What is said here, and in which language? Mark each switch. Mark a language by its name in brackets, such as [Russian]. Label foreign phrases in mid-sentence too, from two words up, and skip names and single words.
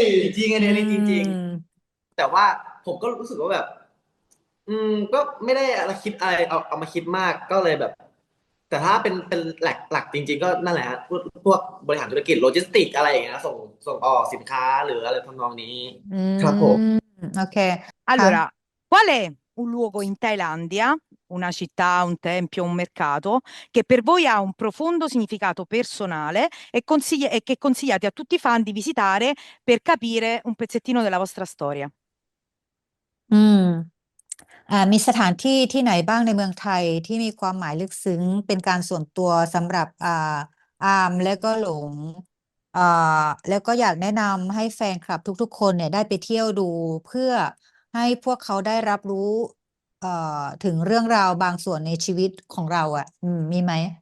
[Thai] จริงๆอันนี้จริง ๆ แต่ว่าผมก็รู้สึกว่าแบบ ก็ไม่ได้อะไรคิดอะไรเอามาคิดมากก็เลยแบบ แต่ถ้าเป็นหลักจริง ๆ ก็นั่นแหละฮะพวกบริหารธุรกิจโลจิสติกอะไรอย่างเงี้ยส่งออกสินค้าหรืออะไรทำนองนี้ อืม ครับผม โอเค [Italian] allora, qual è un luogo in Thailandia, una città, un tempio, un mercato, che per voi ha un profondo significato personale e che consigliate a tutti i fan di visitare per capire un pezzettino della vostra storia? [Thai] อืม มีสถานที่ที่ไหนบ้างในเมืองไทยที่มีความหมายลึกซึ้งเป็นการส่วนตัวสำหรับอาร์มและก็หลงอ่าแล้วก็อยากแนะนำให้แฟนคลับทุกๆคนเนี่ยได้ไปเที่ยวดูเพื่อให้พวกเขาได้รับรู้ถึงเรื่องราวบางส่วนในชีวิตของเรามีไหม